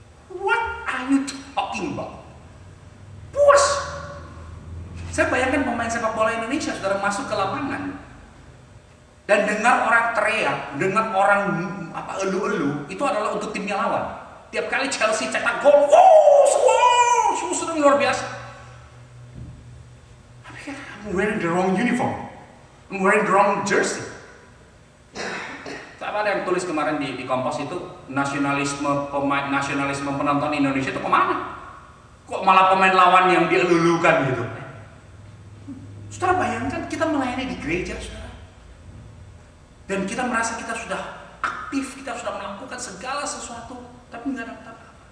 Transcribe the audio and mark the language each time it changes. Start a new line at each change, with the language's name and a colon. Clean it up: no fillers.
English: What are you talking about?
Indonesian: Puas. Saya bayangkan pemain sepak bola Indonesia saudara masuk ke lapangan dan dengar orang teriak, dengar orang elu-elu, itu adalah untuk timnya lawan. Tiap kali Chelsea cetak gol, wow, sedang luar biasa.
English: I'm wearing the wrong uniform. I'm wearing the wrong jersey.
Indonesian: Apa ada yang tulis kemarin di Kompas itu nasionalisme penonton Indonesia itu kemana? Kok malah pemain lawan yang dielulukan gitu? Saudara bayangkan kita melayani di gereja, saudara, dan kita merasa kita sudah aktif, kita sudah melakukan segala sesuatu, tapi nggak dapat apa-apa.